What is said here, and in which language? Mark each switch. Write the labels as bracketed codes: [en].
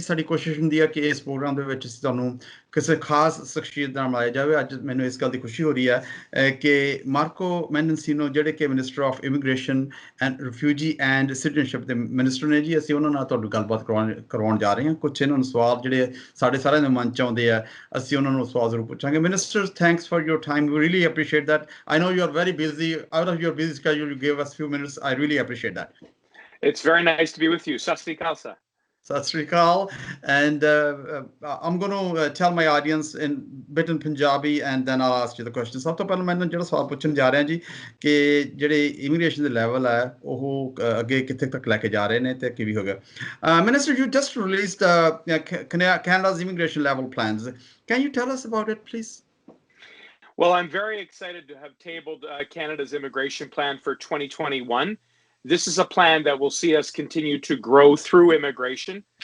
[pa] ਸਾਡੀ ਕੋਸ਼ਿਸ਼ ਹੁੰਦੀ ਹੈ ਕਿ ਇਸ ਪ੍ਰੋਗਰਾਮ ਦੇ ਵਿੱਚ ਅਸੀਂ ਤੁਹਾਨੂੰ ਕਿਸੇ ਖਾਸ ਸ਼ਖਸੀਅਤ ਨਾਲ ਮਿਲਾਇਆ ਜਾਵੇ। ਅੱਜ ਮੈਨੂੰ ਇਸ ਗੱਲ ਦੀ ਖੁਸ਼ੀ ਹੋ ਰਹੀ ਹੈ ਕਿ ਮਾਰਕੋ ਮੈਂਡਿਸਿਨੋ ਜਿਹੜੇ ਕਿ minister of immigration and refugee and citizenship ਦੇ ਮਿਨਿਸਟਰ ਨੇ ਜੀ। ਅਸੀਂ ਉਹਨਾਂ ਨਾਲ ਤੁਹਾਡੀ ਗੱਲਬਾਤ ਕਰਵਾਉਣ ਜਾ ਰਹੇ ਹਾਂ। ਕੁਛ ਇਹਨਾਂ ਨੂੰ ਸਵਾਲ ਜਿਹੜੇ ਸਾਡੇ ਸਾਰਿਆਂ ਦੇ ਮਨ 'ਚ ਆਉਂਦੇ ਆ, ਅਸੀਂ ਉਹਨਾਂ ਨੂੰ ਸਵਾਲ ਜ਼ਰੂਰ ਪੁੱਛਾਂਗੇ। [en] Minister, thanks for your time, we really appreciate that. I know you are very busy. Out of your busy schedule, you gave us few minutes. I really appreciate that. It's very nice to be with you. [pa] Sat Sri Akal, sir. Sat Sri Akal. [en] And I'm going to tell my audience in bit in Punjabi and then I'll ask you the question. [pa] ਸਭ ਤੋਂ ਪਹਿਲਾਂ ਮੈਂ ਜਿਹੜਾ ਸਵਾਲ ਪੁੱਛਣ ਜਾ ਰਿਹਾ ਜੀ ਕਿ ਜਿਹੜੇ ਇਮੀਗ੍ਰੇਸ਼ਨ ਦੇ ਲੈਵਲ ਹੈ ਉਹ ਅੱਗੇ ਕਿੱਥੇ ਤੱਕ ਲੈ ਕੇ ਜਾ ਰਹੇ ਨੇ ਤੇ ਕੀ ਹੋ ਗਿਆ। [en] Minister, you just released Canada's immigration level plans. Can you tell us about it, please? Well, I'm very excited to have tabled Canada's immigration plan for 2021. This is a plan that will see us continue to grow through immigration.